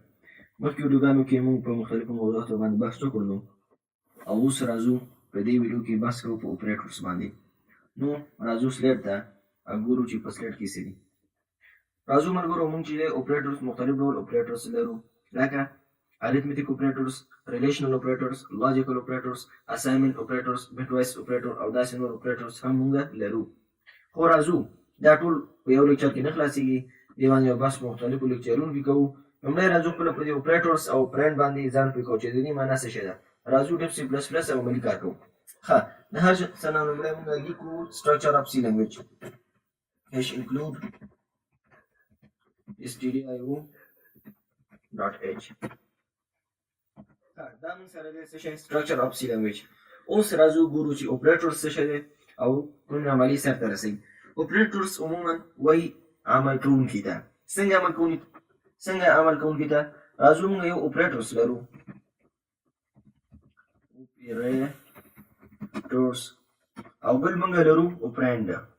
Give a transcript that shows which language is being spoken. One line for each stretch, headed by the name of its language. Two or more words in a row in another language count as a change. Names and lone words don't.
Pashto: مخکې ویډیوګانو کې موږ په مختلفو موضوعاتو باندې بحث وکړو او اوس راځو په دې ویډیو کې بحث کوو په اپریټرز باندې. نو راځو سلیډ ته او ګورو چې په سلیډ کې څه دي. راځو ملګرو موږ چې اپریټرز مختلف ډول اپریټرز لرو لکه
English: arithmetic operators, relational operators, logical operators, assignment operators, bitwise operator
Pashto: او داسې نور operators هم موږ لرو. خو راځو دا ټول په یو لیکچر کې نه خلاصېږي، دې باندې یو بحث په مختلفو لیکچرونو کې کوو. لومړی راځو خپله په دې operators او operand باندې ځان پوه کوو چې د دې معنا څه شی ده. راځو ډیف سی پلس پلس او عملي کار کوو. ښه د هر څه نه لومړی موږ لیکو
English: structure of C language which include stdio.h.
Pashto: دا موږ سره دی څه شی
English: structure of C language.
Pashto: اوس راځو ګورو چې operators څه شی دی او کوم عملي سرته رسوي. operators عموما وایي عمل کوونکي ته. څنګه عمل کوونکي ته؟ راځو موږ یو operators لرو operators او بل موږ لرو operand.